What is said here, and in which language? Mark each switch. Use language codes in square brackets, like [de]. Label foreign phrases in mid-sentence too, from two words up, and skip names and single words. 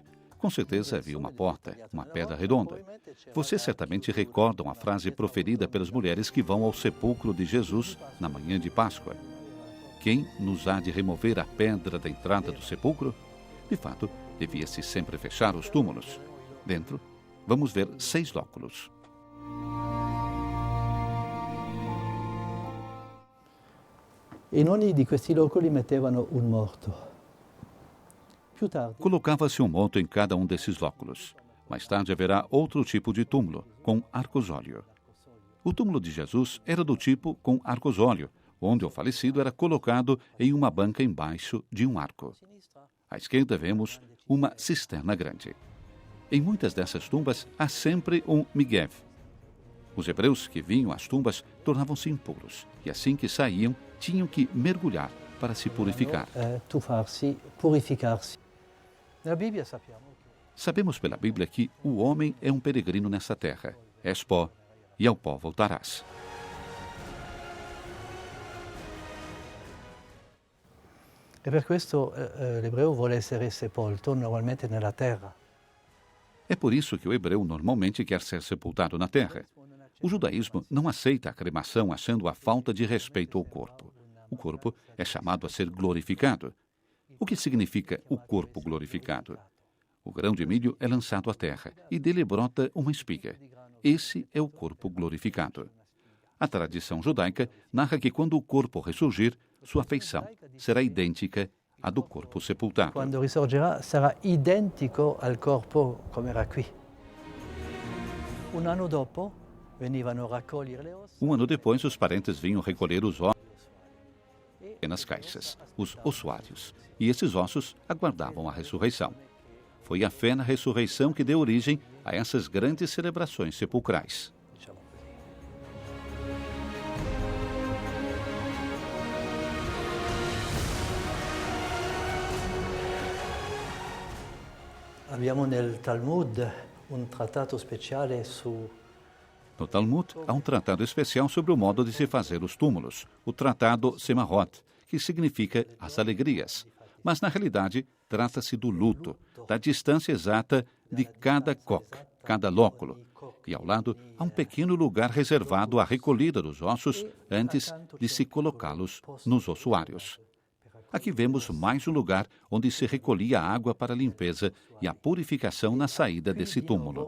[pt] Com certeza havia uma porta, uma pedra redonda. Vocês certamente recordam a frase proferida pelas mulheres que vão ao sepulcro de Jesus na manhã de Páscoa. Quem nos há de remover a pedra da entrada do sepulcro? De fato, devia-se sempre fechar os túmulos. Dentro, vamos ver 6 lóculos. [it] In ogni di questi loculi mettevano un morto. Più tardi, [pt] Colocava-se um monte em cada um desses lóculos. Mais tarde haverá outro tipo de túmulo, com arcosóleo. O túmulo de Jesus era do tipo com arcosóleo, onde o falecido era colocado em uma banca embaixo de um arco. À esquerda vemos uma cisterna grande. Em muitas dessas tumbas há sempre um miguev. Os hebreus que vinham às tumbas tornavam-se impuros, e assim que saíam, tinham que mergulhar para se purificar. [it] tuffarsi, purificarsi. Nella Bibbia sappiamo che [pt] Sabemos pela Bíblia que o homem é um peregrino nessa terra. És pó, e ao pó voltarás. [it] e per questo l'ebreo vuole essere sepolto normalmente nella terra. [pt] É por isso que o hebreu normalmente quer ser sepultado na terra. O judaísmo não aceita a cremação achando a falta de respeito ao corpo. O corpo é chamado a ser glorificado. O que significa o corpo glorificado? O grão de milho é lançado à terra e dele brota uma espiga. Esse é o corpo glorificado. A tradição judaica narra que quando o corpo ressurgir, sua feição será idêntica à do corpo sepultado. [it] Quando risorgerà sarà identico al corpo come era qui. Un anno dopo venivano a raccogliere le ossa. [pt] Um ano depois, os parentes vinham recolher os ossos nas caixas, os ossuários, e esses ossos aguardavam a ressurreição. Foi a fé na ressurreição que deu origem a essas grandes celebrações sepulcrais. [it] Diciamo così. Abbiamo nel Talmud un trattato speciale su [pt] No Talmud, há um tratado especial sobre o modo de se fazer os túmulos, o tratado Semahot, que significa as alegrias. Mas, na realidade, trata-se do luto, da distância exata de cada coque, cada lóculo. E ao lado, há um pequeno lugar reservado à recolhida dos ossos antes de se colocá-los nos ossuários. Aqui vemos mais um lugar onde se recolhia a água para a limpeza e a purificação na saída desse túmulo.